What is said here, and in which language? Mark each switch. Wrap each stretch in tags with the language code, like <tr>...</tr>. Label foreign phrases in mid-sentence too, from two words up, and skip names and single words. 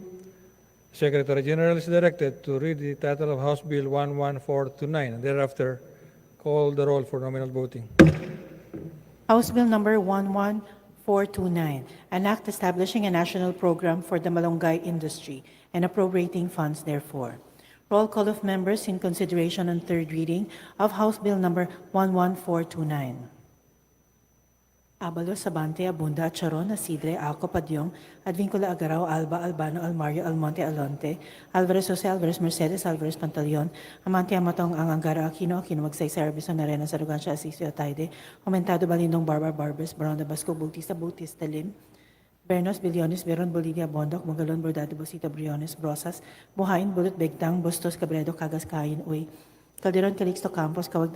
<en>Secretary General is directed to read the title of House Bill 11429 and thereafter call the roll for nominal voting. House Bill number 11429, an act establishing a national program for the Malunggay industry and appropriating funds therefore. Roll call of members in consideration on third reading of House Bill number 11429. Abalos, Sabante, Abunda, Charon, Asidre, Aco, Padyong, Advincula, Agaraw, Alba, Albano, Almario, Almonte, Alonte, Alvarez, Jose, Alvarez, Mercedes, Alvarez, Pantaleon, Amante, Amatong, Ang Angara, Aquino, Magsay, Arbison, Arena, Sarugansya, Asisio, Ataide, Aumentado, Balindong, Barbar, Barbers, Brown, Basco, Bautista, Lim, Bernos, Billones, Veron, Bolivia, Bondok, Magalon, Bordado, Bosita, Briones, Brosas, Buhain, Bulot, Begtang, Bustos, Cabredo, Cagas, Kain, Uy, Calderon, Calixto Campos, Cawagdan,</en>